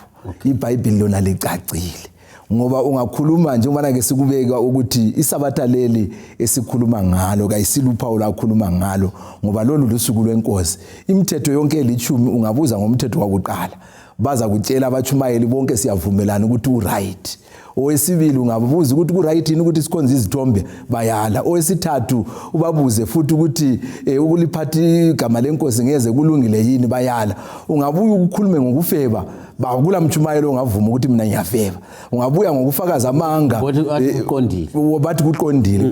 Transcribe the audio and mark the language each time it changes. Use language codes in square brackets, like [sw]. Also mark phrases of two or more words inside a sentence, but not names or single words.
[nd] IBhayibheli lona licacile. Ngoba ungakhuluma nje ubana ke sikubeka ukuthi isabatha leli esikhuluma ngalo kayisiluphawu lakhuluma ngalo ngoba lolu lusuku lwenkosi. Imithetho yonke elithumi ungabuza ngomthetho wakuqala. Baza kutshela abachumayeli bonke siyavumelana ukuthi uright. Owesibili ungabuza ukuthi ku-right yini ukuthi sikhonze izithombe bayala. Owesithathu ubabuze futhi ukuthi ukuliphatha igama lenkosi ngeze kulungile yini bayala. Ungabuya ukukhulume ngokufeba bakula mchumayelo ongavuma ukuthi mina ngiyafeba. Ungabuya ngokufakaza amanga bathi kuqondile.